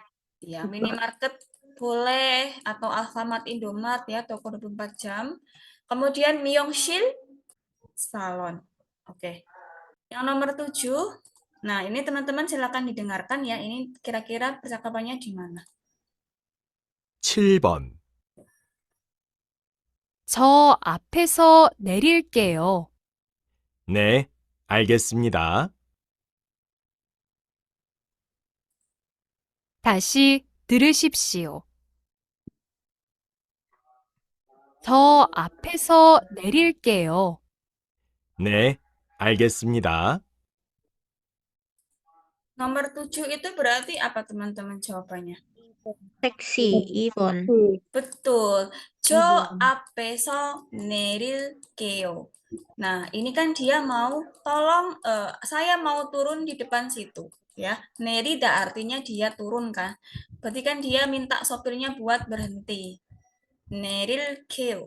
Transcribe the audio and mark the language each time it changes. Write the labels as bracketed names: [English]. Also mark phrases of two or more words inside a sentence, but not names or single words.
[Indonesian] Ya, minimarket boleh atau Alfamart, Indomart ya, toko 24 jam. Kemudian Myeongsil salon. Oke. Yang nomor 7. Nah, ini teman-teman silakan didengarkan ya. Ini kira-kira percakapannya di mana? [Korean] 7번. 저 앞에서 내릴게요. 네, 알겠습니다. 다시 들으십시오. 저 앞에서 내릴게요. 네, 알겠습니다. [Indonesian] Nomor 7 itu berarti apa teman-teman jawabannya? [Korean] 택시 2번. [Indonesian] Betul. Jo [Korean] 2번. 앞에서 내릴게. [Indonesian] Nah, ini kan dia mau tolong saya mau turun di depan situ, ya. Nerida artinya dia turun kan. Berarti kan dia minta sopirnya buat berhenti. Nerilkeo.